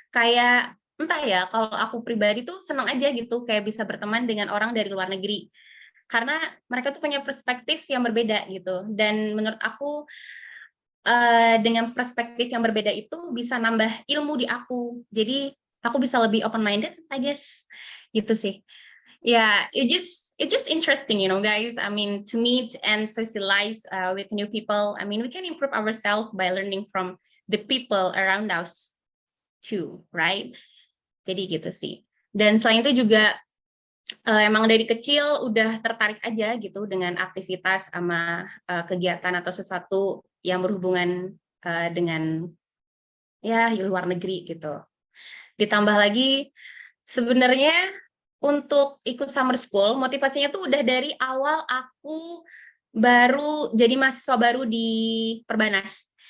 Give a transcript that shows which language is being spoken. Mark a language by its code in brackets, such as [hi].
[id] Kayak entah ya, kalau aku pribadi tuh seneng aja gitu kayak bisa berteman dengan orang dari luar negeri. Karena mereka tuh punya perspektif yang berbeda gitu. Dan menurut aku dengan perspektif yang berbeda itu bisa nambah ilmu di aku. Jadi aku bisa lebih open minded, [en] I guess. [id] Gitu sih. [en] Yeah, it just interesting, you know, guys. I mean, to meet and socialize with new people. I mean, we can improve ourselves by learning from the people around us too, right? [id] Jadi gitu sih. Dan selain itu juga emang dari kecil udah tertarik aja gitu dengan aktivitas sama kegiatan atau sesuatu yang berhubungan dengan ya luar negeri gitu. Ditambah lagi sebenarnya untuk ikut summer school, motivasinya tuh udah dari awal aku baru jadi mahasiswa baru di Perbanas.